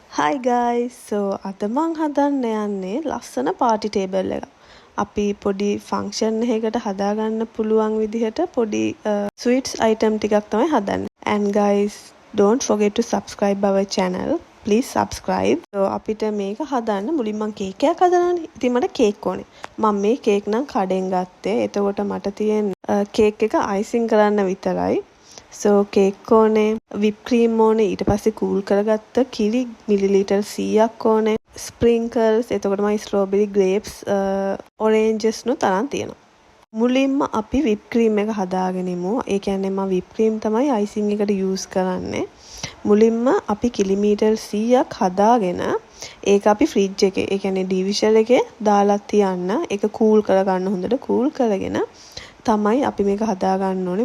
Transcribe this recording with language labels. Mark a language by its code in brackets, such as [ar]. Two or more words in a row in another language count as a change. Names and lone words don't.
[en] Hi guys. [si] So අද මං හදන්න යන්නේ ලස්සන [en] party table [si] එකක්. අපි පොඩි function එකකට හදාගන්න පුළුවන් විදිහට පොඩි [en] sweets item [si] ටිකක් තමයි හදන්නේ. [en] And guys, don't forget to subscribe our channel. Please subscribe. [si] So අපිට මේක හදන්න මුලින් මං කේක් එකක් හදනවානේ. ඉතින් මට කේක් ඕනේ. මම මේ කේක් නම් කඩෙන් ගත්තේ. එතකොට මට තියෙන කේක් එක icing කරන්න විතරයි. So කේක් ඕනේ, [en] whip cream [si] ඕනේ, ඊට පස්සේ කූල් කරගත්ත කිරි මිලිලීටර් 100ක් ඕනේ, sprinkles, එතකොට මම [en] strawberry grapes, oranges [si] නුත් අරන් තියෙනවා. මුලින්ම අපි [en] whip cream [si] එක හදාගෙන ඉමු. ඒ කියන්නේ මම [en] whip cream [si] තමයි icing එකට use කරන්නේ. මුලින්ම අපි කිලිමීටර් 100ක් හදාගෙන ඒක අපි fridge එකේ, ඒ කියන්නේ division එකේ දාලා තියන්න. ඒක cool කරගන්න හොඳට cool කරගෙන තමයි අපි මේක හදා ගන්න ඕනේ.